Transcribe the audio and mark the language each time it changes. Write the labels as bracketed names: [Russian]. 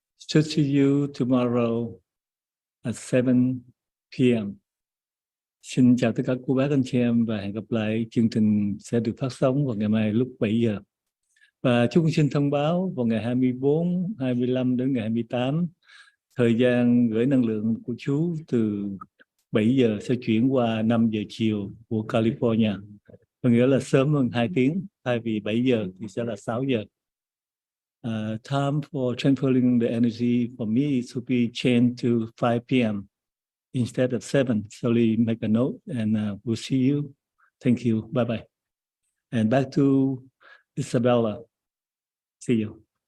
[English] Should see you tomorrow at 7 p.m. [Vietnamese] Xin chào tất cả cô bác anh chị em và hẹn gặp lại. Chương trình sẽ được phát sóng vào ngày mai lúc 7 giờ. Và chúng xin thông báo vào ngày 24, 25 đến ngày 28, thời gian gửi năng lượng của chú từ 7 giờ sẽ chuyển qua 5 giờ chiều của California. Có nghĩa là sớm hơn 2 tiếng, thay vì 7 giờ thì sẽ là 6 giờ. [English] Time for transferring the energy for me is to be changed to 5 p.m. instead of 7. So make a note and we'll see you. Thank you. Bye-bye. And back to Isabella. See you.